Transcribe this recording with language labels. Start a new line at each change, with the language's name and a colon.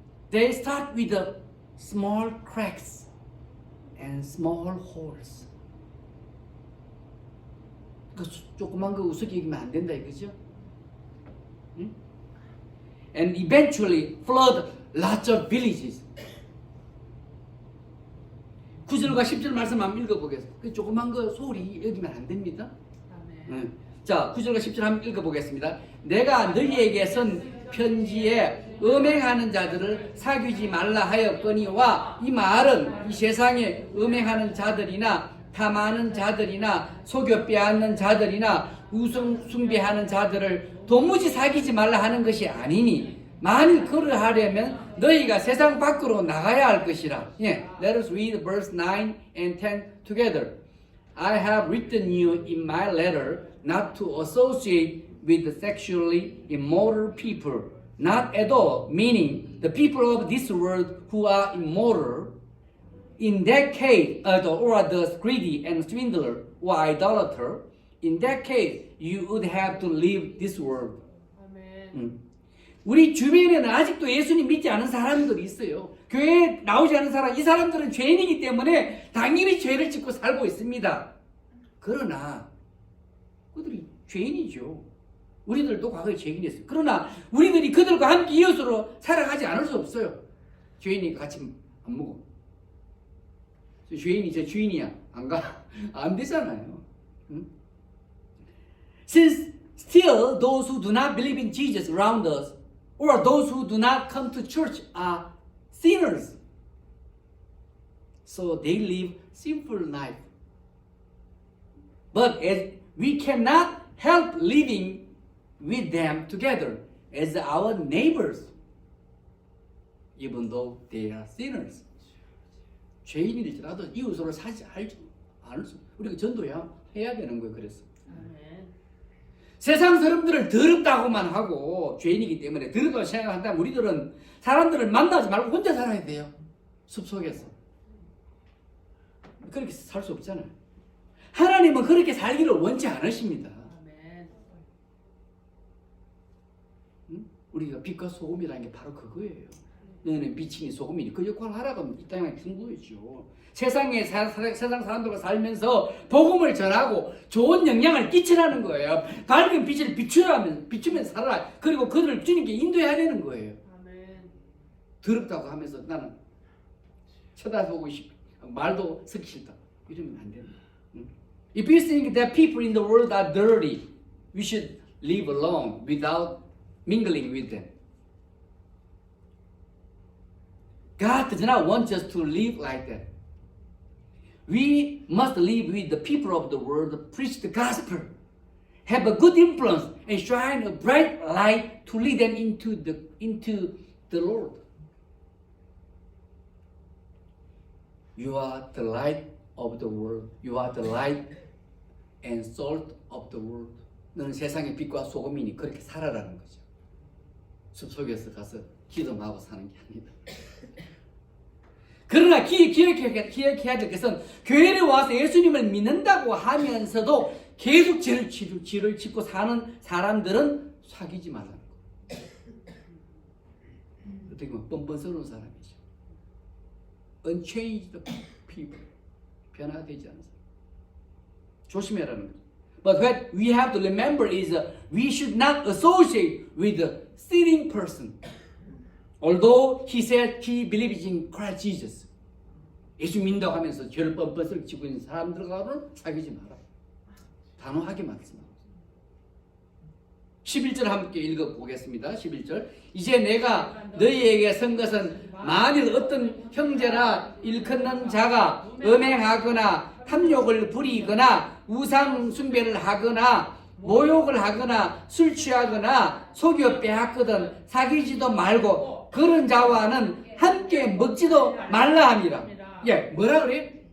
English: They start with the small cracks and small holes.
Korean: 그 조그만 거 우습게 여기면 안 된다 이거죠? 응?
English: And eventually flood lots of villages.
Korean: 9절과 10절 말씀 한번 읽어보겠습니다. 그 조그만 거 소리 여기면 안 됩니다. 응. 자, 9절과 10절 한번 읽어보겠습니다. 내가 너희에게 쓴 편지에 음행하는 자들을 사귀지 말라 하였거니와 이 말은 이 세상에 음행하는 자들이나 탐하는 자들이나 속여 빼앗는 자들이나 우상 숭배하는 자들을 도무지 사귀지 말라 하는 것이 아니니 만일 그러하려면 너희가 세상 밖으로 나가야 할 것이라.
English: 예, let us read verse 9 and 10 together. I have written you in my letter not to associate with the sexually immoral people, not at all, meaning the people of this world who are immoral. In that case, or the greedy and swindler or idolater, in that case, you would have to leave this world.
Korean: 아멘. 우리 주변에는 아직도 예수님 믿지 않은 사람들이 있어요. 교회에 나오지 않은 사람, 이 사람들은 죄인이기 때문에 당연히 죄를 짓고 살고 있습니다. 그러나 그들이 죄인이죠. 우리들도 과거에 죄인이었어요. 그러나 우리들이 그들과 함께 이웃으로 살아가지 않을 수 없어요. 죄인이 같이 안 먹어. 죄인이 제 주인이야. 안 가. 안 되잖아요. 응?
English: Since still those who do not believe in Jesus around us or those who do not come to church are sinners. So they live sinful life. But as we cannot help living with them together as our neighbors, even though they are sinners.
Korean: 죄인일지라도 이웃으로 사지 않을 수. 우리가 전도야 해야 되는 거예요. 그래서 아멘. 세상 사람들을 더럽다고만 하고 죄인이기 때문에 더럽다고 생각한다면 우리들은 사람들을 만나지 말고 혼자 살아야 돼요. 숲속에서. 그렇게 살 수 없잖아요. 하나님은 그렇게 살기를 원치 않으십니다. 아멘. 응? 우리가 빛과 소금이라는 게 바로 그거예요. 너는 빛이니 소금이니 그 역할을 하라고 이 땅에 준 거죠. 세상 사람들과 살면서 복음을 전하고 좋은 영향을 끼치라는 거예요. 밝은 빛을 비추면 살아라. 그리고 그들을 주님께 인도해야 되는 거예요. 아멘. 더럽다고 하면서 나는 쳐다보고 말도 듣기 싫다. 이러면 안 됩니다.
English: If you think that people in the world are dirty, we should live alone without mingling with them. God does not want us to live like that. We must live with the people of the world, preach the gospel, have a good influence, and shine a bright light to lead them into the Lord. You are the light of the world. You are the light and salt of the world.
Korean: 너는 세상의 빛과 소금이니 그렇게 살아라는 거죠. 숲속에서 가서 기도하고 사는 게 아니다. 그러나 기억해야 될 것은 교회에 와서 예수님을 믿는다고 하면서도 계속 죄를 짓고 사는 사람들은 사귀지 말라는 거예요. 어떻게 보면 뻔뻔스러운 사람이죠.
English: Unchanged people.
Korean: 변화되지 않은 사람. 조심해라는 거죠.
English: But what we have to remember is we should not associate with a sinning person. Although he said he believes in Christ Jesus.
Korean: 예수 믿는다고 하면서 죄를 뻔뻔스럽게 지고 있는 사람들과는 사귀지 마라. 단호하게 말씀하고 11절 함께 읽어보겠습니다. 11절 이제 내가 너희에게 쓴 것은 만일 어떤 형제나 일컫는 자가 음행하거나 탐욕을 부리거나 우상 숭배를 하거나 모욕을 하거나 술 취하거나 속여 빼앗거든 사귀지도 말고 그런 자와는 함께 먹지도 말라 함이라. 예, 뭐라 그래?